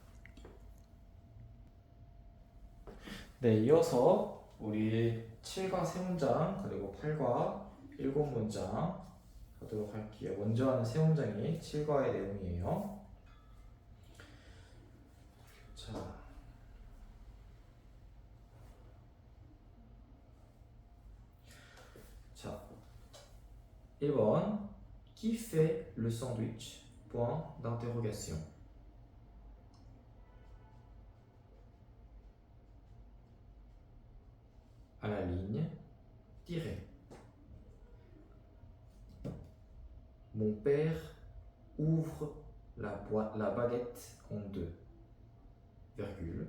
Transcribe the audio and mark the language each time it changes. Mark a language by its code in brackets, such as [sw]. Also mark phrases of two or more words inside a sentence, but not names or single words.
[ko] 네, 이어서 우리 7과 3문장 그리고 8과 7문장 하도록 할게요. 먼저 하는 3문장이 7과의 내용이에요. 자, 1번 [fr] Qui fait le sandwich? Point d'interrogation. À la ligne, tirez. Mon père ouvre la baguette en deux, virgule.